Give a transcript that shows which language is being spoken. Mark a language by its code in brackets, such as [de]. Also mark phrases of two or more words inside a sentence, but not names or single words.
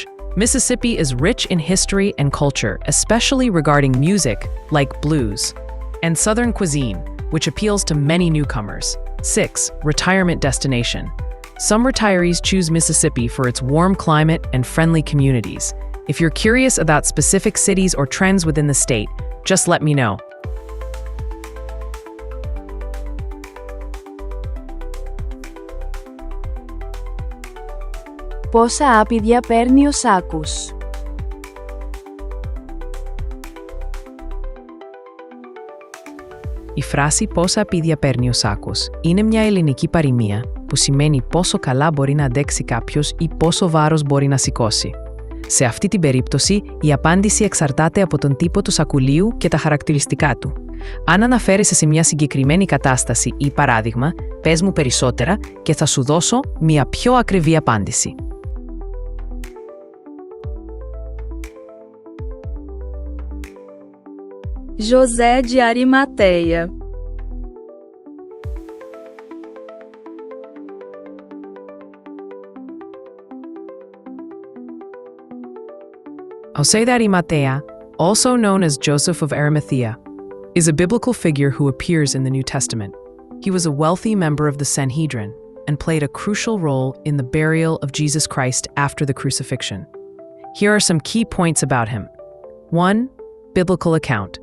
[en] Mississippi is rich in history and culture, especially regarding music like blues, and Southern cuisine, which appeals to many newcomers. 6. Retirement destination. Some retirees choose Mississippi for its warm climate and friendly communities. If you're curious about specific cities or trends within the state, just let me know. [el] Πόσα άπηδια παίρνει ο σάκους? Η φράση «πόσα πίδια παίρνει ο σάκος» είναι μια ελληνική παροιμία που σημαίνει πόσο καλά μπορεί να αντέξει κάποιος ή πόσο βάρος μπορεί να σηκώσει. Σε αυτή την περίπτωση, η απάντηση εξαρτάται από τον τύπο του σακουλίου και τα χαρακτηριστικά του. Αν αναφέρεσαι σε μια συγκεκριμένη κατάσταση ή παράδειγμα, πες μου περισσότερα και θα σου δώσω μια πιο ακριβή απάντηση. [en] José de Arimateia. José de Arimatea, also known as Joseph of Arimathea, is a biblical figure who appears in the New Testament. He was a wealthy member of the Sanhedrin and played a crucial role in the burial of Jesus Christ after the crucifixion. Here are some key points about him. 1. Biblical account.